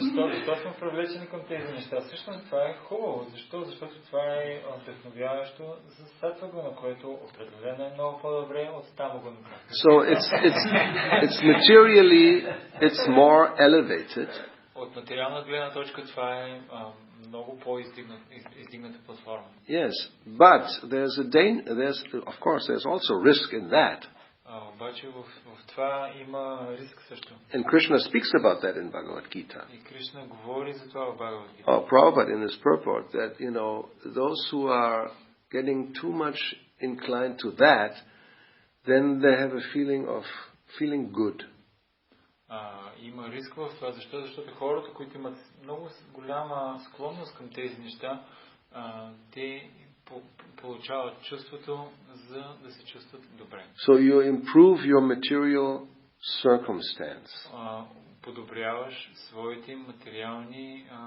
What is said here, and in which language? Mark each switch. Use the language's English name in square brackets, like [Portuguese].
[Bulgarian] Защо сме привлечени към тези неща? Всъщност това е хубаво. Защо? Защото това е вдъхновяващо за сатва гуна, което определено е много по-добре от тамагуна. [English] So it's materially, it's more elevated. [Bulgarian] От материална гледна точка това е много по-издигната платформа. [English] Yes, but of course there's also risk in that. [Bulgarian] Обаче в това има риск също. [English] And Krishna speaks about that in Bhagavad Gita. [Bulgarian] И Кришна говори за това в Бхагавад Гита. [English] Prabhupada in his purport that those who are getting too much inclined to that, then they have a feeling of feeling good. [Bulgarian] Има риск в това. Защо? Защото хората, които имат много голяма склонност към тези неща, те получават чувството за да се чувстват добре. [English] So you improve your material circumstance. [Bulgarian] Подобряваш своите материални